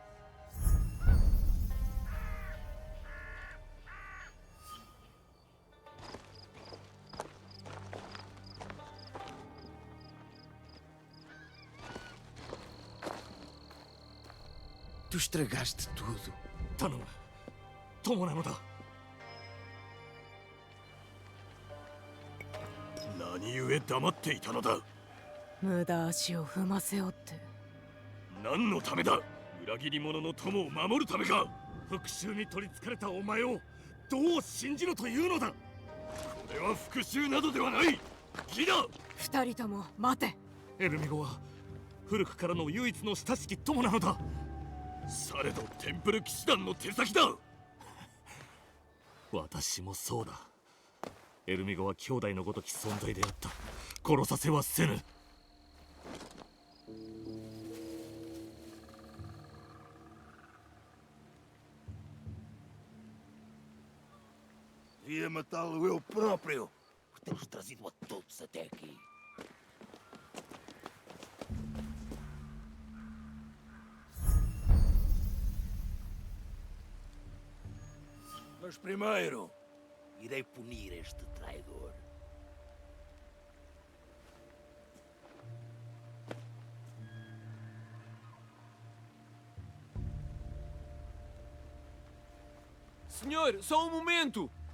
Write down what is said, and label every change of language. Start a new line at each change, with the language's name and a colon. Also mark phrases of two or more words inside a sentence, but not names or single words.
Portuguese: Tu estragaste tudo.
Japanese: 頼む。友なのだ。何故黙っていたのだ。無駄足を踏ませよって。何のためだ。裏切り者の友を守るためか。復讐に取りつかれたお前をどう信じろというのだ。これは復讐などではない。義だ。二人とも待て。エルミゴは古くからの唯一の親しき友なのだ。されどテンプル騎士団の手先だ。私もそうだ。エルミゴは兄弟のごとき存在であった。殺させはせぬ。
Portuguese: Ia matá-lo eu próprio, por ter-os trazido a todos até aqui. Mas primeiro, irei punir este traidor. Senhor, só um momento!